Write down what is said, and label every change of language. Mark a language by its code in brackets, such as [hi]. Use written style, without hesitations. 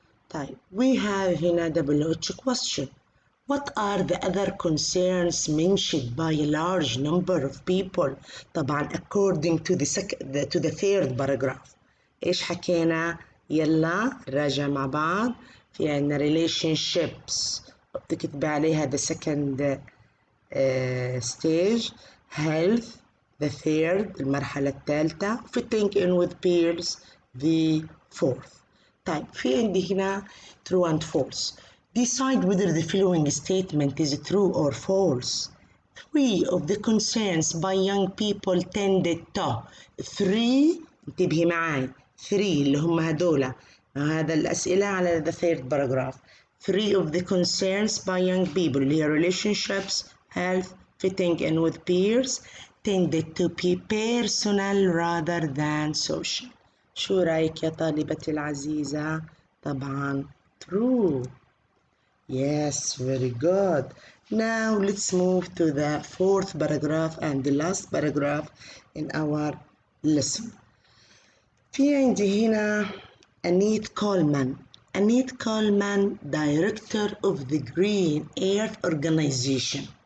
[en] طيب, we have هنا WH question. What are the other concerns mentioned by a large number of people؟ طبعا according to the third paragraph. [ar] إيش حكينا؟ يلا نراجع مع بعض. في عنا relationships بتكتب عليها [en] the second stage. health the third [ar] المرحلة الثالثة. [en] fitting in with peers the fourth. [ar] طيب, في عندي هنا [en] true and false. Decide whether the following statement is true or false. 3 of the concerns by young people tended to. [ar] 3 انتبهي معاي. 3 اللي هم هدول. هذا الأسئلة على [en] the third paragraph. 3 of the concerns by young people [ar] اللي هي [en] relationships, health, fitting in with peers tended to be personal rather than social. [ar] شو رأيك يا طالبتي العزيزة؟ طبعا true. [en] Yes, very good. Now let's move to the fourth paragraph and the last paragraph in our [ar] listen. في عندي هنا أنيت كولمان. [en] Annette Coleman Director of the Green Earth Organization.